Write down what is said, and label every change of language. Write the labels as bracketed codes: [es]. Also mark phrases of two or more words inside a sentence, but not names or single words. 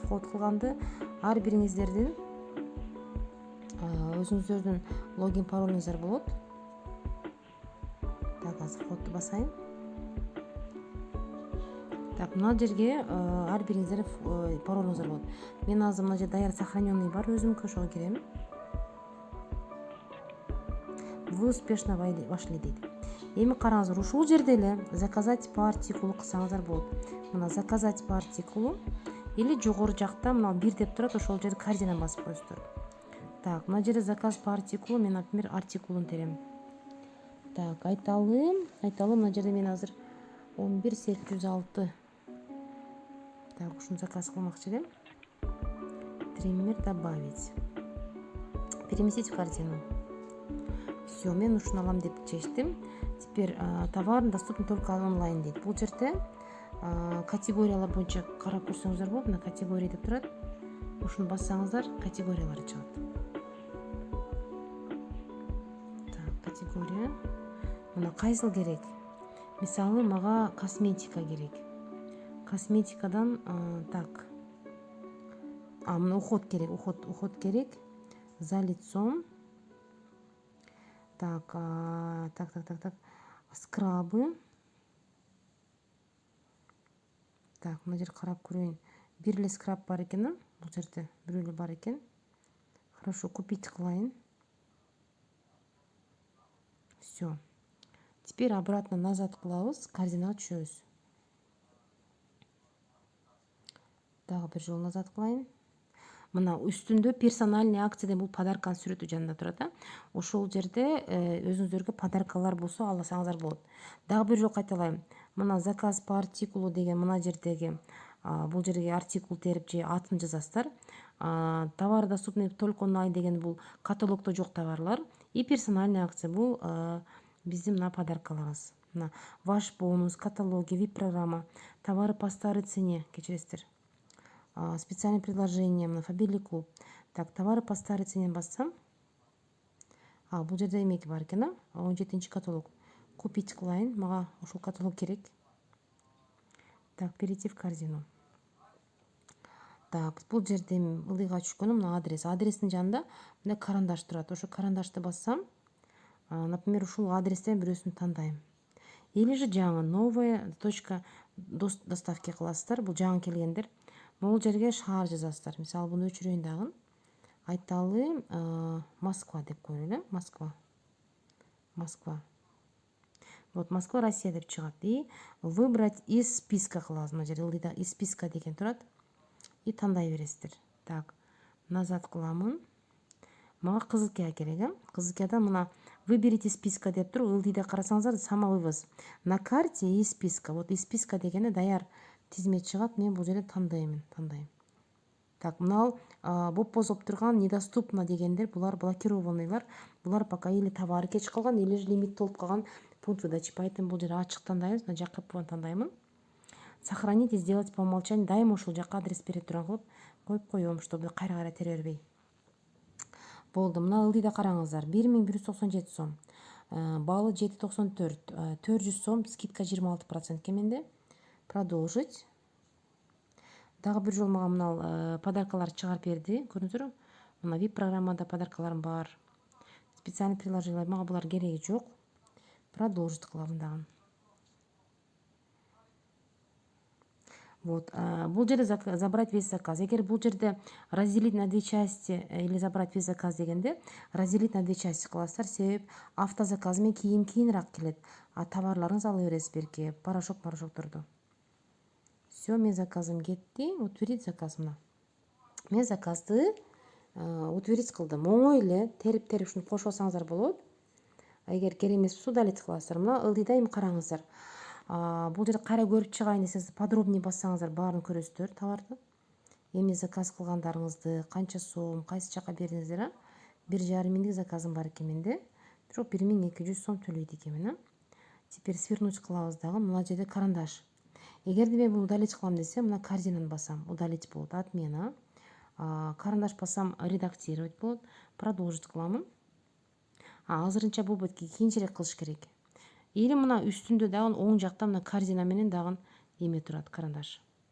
[ky] Вход кылганды ар бириңиздердин өзүңүздөрдүн логин паролуңуздар болот. Азыр входду басайын. Мына жерге ар бириңиздер паролуңуздар болот. Мен азыр мына жерде даяр сохраненный бар, өзүмкү ошого кирем. [ru] Вы успешно вошли дейт. [ky] Эми караңыздар, ушул жерде эле [ru] заказать по артикулу [ky] кылсаңыздар болот. Мына [ru] заказать по артикулу или [ky] жогору жакта мына 1 деп турат, ошол жерде корзина басып коесуздар. Мына жерде [ru] заказ по артикулу, [ky] мен, например, артикулун терем. Айталы, мына жерде мен азыр 11806 ушуну заказ кылмакчы элем. [ru] Триммер добавить. Переместить в корзину. Все, [ky] мен ушуну алам деп чечтим. [ru] Теперь товар доступен только онлайн дейт. [ky] Бул жерде категориялар боюнча карап көрсөңүздөр болот. Мына категория деп турат. Ушуну бассаңыздар категориялар чыгат. Категория. Мына кайсыл керек? Мисалы, мага косметика керек. Косметикадан мына уход керек, уход керек. [ru] За лицом. Скрабы. [ky] Мына жер карап көрөйүн. Бир эле скраб бар экен, бул жерде бир эле бар экен. [ru] Хорошо, купить кылайын. Все. Теперь обратно назад [ky] кылабыз, корзинага түшөбүз. Дагы бир жолу назад кылайын. Мына үстүндө [ru] персональный акция [ky] деп бул подарканын сүрөтү жанында турат. Ошол жерде өзүңүздөргө подаркалар болсо алсаңыздар болот. Дагы бир жолу кайталайм. Мына [ru] заказ по артикулу [ky] деген мына жердеги бул жерге артикул терип же атын жазасыздар. [ru] Товар доступны только онлайн [ky] деген бул каталогдо жок товарлар. [ru] И персональный акция [ky] бул биздин мына подаркаларыбыз. [ru] Мына ваш бонус, каталоги, VIP программа, товары по старой цене, кечиресиздер. Специальное предложение, мына Faberlic клуб. Товары по старой цене бассам. [ky] Бул жерде эмеки бар экен, 17-нчи каталог. Купить кылайын, мага ошол каталог керек. [ru] Перейти в корзину. [ky] Бул жерде ылдыйга түшкөнүм мына адрес. Адрестин жанында мына карандаш турат. Ошо карандашты бассам, например, ушул адрестен бирөөсүн тандайм. [ru] Или же [ky] жаңы [ru] новая точка доставки [ky] кыласыздар. Бул жаңы келгендер. Бул жерге шаар жазасыздар. Мисалы, буну өчүрөйүн дагы. Айталы Москва деп коелу, Москва. Вот Москва, Россия деп чыгат. [ru] И выбрать из списка кылабыз. [ky] Мына жерде ылдыйда [ru] из списка [ky] деген турат. И тандай бересиздер. Назад кыламын. Мага кызылкия керек, Кызылкияда мына [ru] выберите списка [ky] деп туруп, ылдыйда карасаңыздар самовывоз. [ru] На карте из списка. Вот из списка [ky] дегенде даяр тизме чыгат. Мен бул жерде тандайм. Мына боп бозоп турган недоступно дегендер, булар блокированныйлар. Булар пока [ru] или товары [ky] кеч калган, [ru] или же [ky] лимит толуп калган [ru] пункт выдачи. [ky] Поэтому бул жерде ачык тандайбыз. Мына жакып тандаймын. [ru] Сохранить и сделать по умолчанию. [ky] Дайыма ушул жакка адрес бере турган кылып коюп коем, чтобы кайра тере бербей. Болду. Мына ылдыйда караңыздар. 1197 сом. Балы 7,94. 400 сом, скидка 26% менде. Продолжить. Дагы бир жолу мага мына подаркалар чыгарып берди. Көрдүңүздөрбү? Мына VIP программада подаркаларым бар. [ru] Специальный приложение, [ky] мага булар кереги жок. Продолжить кылабын дагы. [ru] Вот. [ky] Бул жерде [ru] забрать весь заказ. [ky] Эгер бул жерде [ru] разделить на 2 части или забрать весь заказ [ky] дегенде, [ru] разделить на 2 части [ky] кыласыздар. Себеп автозаказ менен кийинирээк келет. Товарларыңыз ала бересиз берки, порошокторду. Все, мен заказым кетти. [ru] Утвердить заказ [ky] мына. Мен заказды утвердить кылдым. Оңой эле терип ушуну кошуп алсаңыздар болот. Эгер керек эмес болсо удалить кыласыздар. Мына ылдыйда эми караңыздар. Бул жерде кайра көрүп чыгайын десеңиз, подробнее бассаңыздар баарын көрөсүздөр товарды. Эми заказ кылгандарыңызды, канча сом, кайсы жака бердиңиздер, 1,5 миңдик заказым бар экен менде. Бирок 1200 сом төлөйт экенмин. [ru] Теперь свернуть [ky] кылабыз дагы. Мына жерде карандаш. эгерде мен буну удалить кылам десем, мына корзинаны басам, удалить болот, отмена. Карандаш басам, редактировать болот, продолжить кыламын. Азырынча болбойт, кийинчерээк кылыш керек. Или мына үстүндө дагы оң жакта мына корзина менен дагы эме турат, карандаш.